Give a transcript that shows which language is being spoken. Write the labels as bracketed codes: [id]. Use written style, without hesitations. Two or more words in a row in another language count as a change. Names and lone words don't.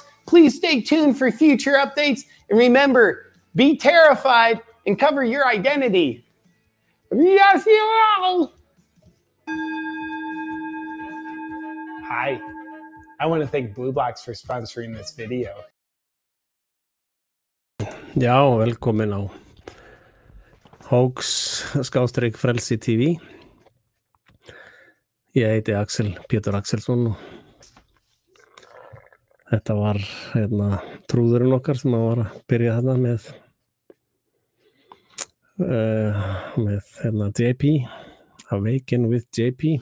[en] Please stay tuned for future updates, and remember, be terrified and cover your identity. Yes, you will. Hi, I want to thank BlueBlox for sponsoring this video. [is] Já, velkomin á Hóks-Frelsi TV. Ég heiti Pétur Axelsson og þetta var trúðurinn okkar sem var að byrja þarna með JP, Awaken with JP.